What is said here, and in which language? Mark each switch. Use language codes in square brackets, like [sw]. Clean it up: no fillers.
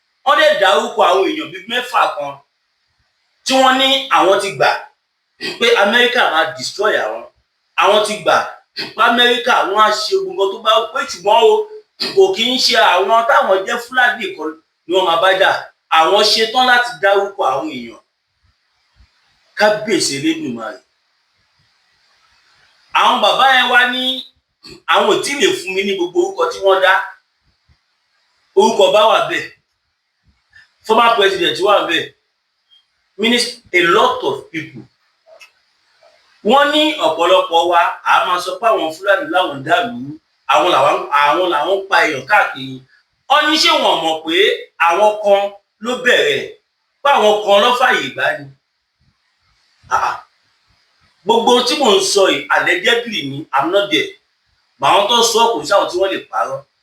[yo] Wọ́n dẹ̀ dárúkọ àwọn èèyàn bíi 6 kan tí wọ́n ní àwọn ti gbà pé Amẹ́ríkà máa destroy àwọn ti gbà pé Amẹ́ríkà wọ́n á ṣe gbogbo tó bá pé, ṣùgbọ́n o kò kí ń ṣe àwọn táwọn jẹ́ Fúlàní kan ni wọ́n máa bá jà, àwọn ṣetán láti dárúkọ àwọn èèyàn. Kábíyèsí Elédùmarè, àwọn bàbá yẹn wá ní àwọn ò tí lè fún mi ní gbogbo orúkọ tí wọ́n dá. Orúkọ bá wà bẹ́ẹ̀, [en] former president [yo] wà bẹ́ẹ̀, minister, [en] a lot of people. [yo] Wọ́n ní ọ̀pọ̀lọpọ̀ wa a máa sọ pé àwọn Fúlàní láwọn dàlú, àwọn làwọn pa èèyàn káàkiri. Wọ́n ní ṣé wọ́n mọ̀ pé àwọn kan ló bẹ̀rẹ̀, pé àwọn kan ló fàyè gbà ni. Gbogbo tí mò ń sọ yìí allegedly ni, [en] I'm not there. [yo] Màwọn tó sọ kò sí àwọn tí wọ́n lè parọ́.